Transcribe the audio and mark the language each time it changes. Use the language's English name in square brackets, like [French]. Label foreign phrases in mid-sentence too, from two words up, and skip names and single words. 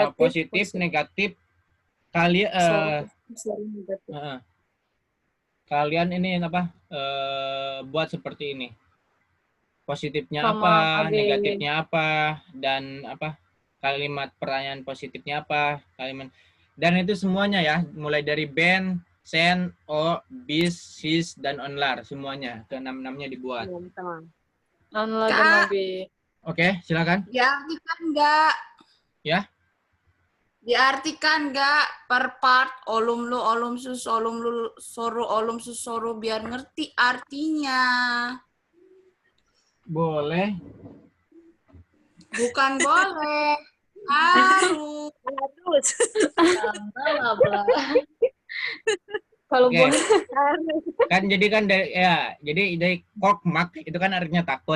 [Indonesian] ya, positif, negatif. Kalian kalian ini apa? Buat seperti ini. Positifnya Sama apa, negatifnya apa, dan apa? Kalimat pertanyaan positifnya apa, kalimat. Dan itu semuanya ya, mulai dari [Turkish] ben, sen, o, bis, sis, [Indonesian] dan onlar, semuanya. Ke-6-6-nya dibuat. Non dan Abi. Oke, silakan. Diartikan enggak? Ya. Diartikan enggak per part, [Turkish] olum lu, olum sus, olum lu, soru, olum sus, soru, [Indonesian] biar ngerti artinya. Boleh. Bukan boleh. Harus. Kalau Oke. boleh. Kan jadi dari kokmak itu kan artinya takut.